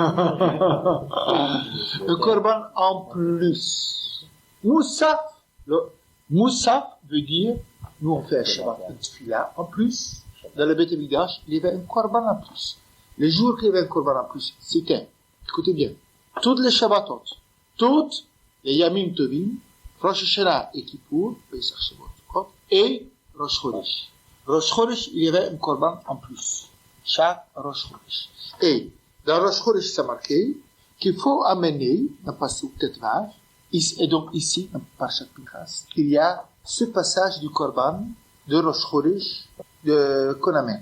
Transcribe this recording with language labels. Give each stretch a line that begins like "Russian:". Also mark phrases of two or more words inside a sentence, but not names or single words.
French: Le korban en plus. Moussaf. Le Moussaf veut dire, nous on fait un Shabbat, un tefila en plus. Dans le
Hebrew: בית מדרש,
French: il y avait un korban en plus. Les jours qu'il y avait un korban en plus, c'était, écoutez bien, toutes les Shabbatot, toutes les
Hebrew: ימים טובים,
French: Rosh Hashanah et Kippour, Pesach Shavuot, et Rosh Chodesh. Rosh Chodesh, il y avait un korban en plus. Chaque Rosh Chodesh. Et dans Rosh Chodesh, c'est marqué qu'il faut amener, dans Pasuk Tetvav, et donc ici, dans Parashat Pinchas, il y a ce passage du korban de Rosh Chodesh qu'on amène.